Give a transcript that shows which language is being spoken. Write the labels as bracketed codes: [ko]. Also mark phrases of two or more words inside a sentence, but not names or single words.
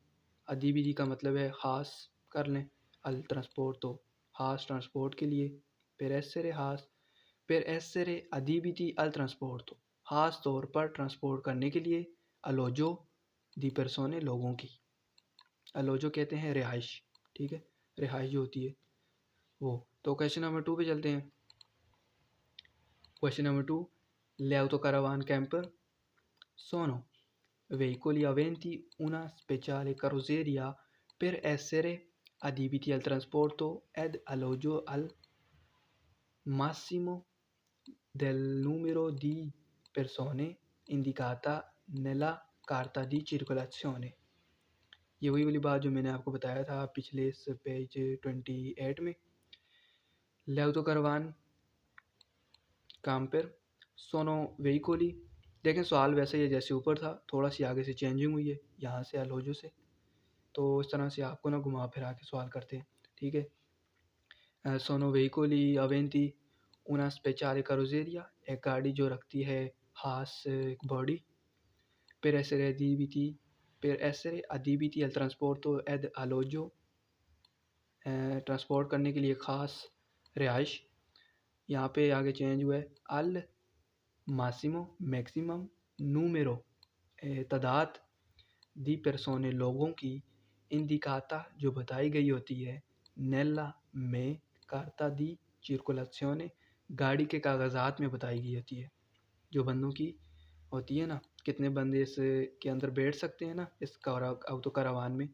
[hi] अदीबिदी का मतलब है ख़ास कर लें, [it] al trasporto [hi] तो ख़ास ट्रांसपोर्ट के लिए, [it] per essere [hi] ख़ास, [it] per essere adibiti al trasporto [hi] तो ख़ास तौर पर ट्रांसपोर्ट करने के लिए, [it] alloggio di persone [hi] लोगों की, अलोजो कहते हैं रिहाइश, ठीक है, रिहाइश जो होती है वो। तो क्वेश्चन नंबर 2 पे चलते हैं। [it] क्वेश्चन नंबर 2, ले autocaravan camper sono veicoli aventi una speciale carrozzeria per essere adibiti al trasporto ed alloggio al massimo del numero di persone indicata nella carta di circolazione। [hi] ये वही वाली बात जो मैंने आपको बताया था पिछले इस पेज 28 में। [it] ले autocaravan camper sono veicoli, [hi] देखें सवाल वैसे ही है जैसे ऊपर था, थोड़ा सी आगे से चेंजिंग हुई है यहाँ से अलोजो से, तो इस तरह से आपको ना घुमा फिरा के सवाल करते हैं, ठीक है। [it] सोनो veicoli aventi una speciale carrozzeria, [hi] एक गाड़ी जो रखती है खास एक बॉडी, [it] per essere adibiti, per essere adibiti al trasporto ed alloggio, [hi] ट्रांसपोर्ट करने के लिए ख़ास रिहाइश, यहाँ पे आगे चेंज हुआ है, [it] al massimo [hi] मैक्सिमम, नूमेरो तादाद, [it] di persone [hi] लोगों की, इंडिकाता जो बताई गई होती है, नेला में, [it] carta di circolazione [hi] गाड़ी के कागजात में बताई गई होती है, जो बंदों की होती है ना, कितने बंदे इस के अंदर बैठ सकते हैं ना इस autocaravan में।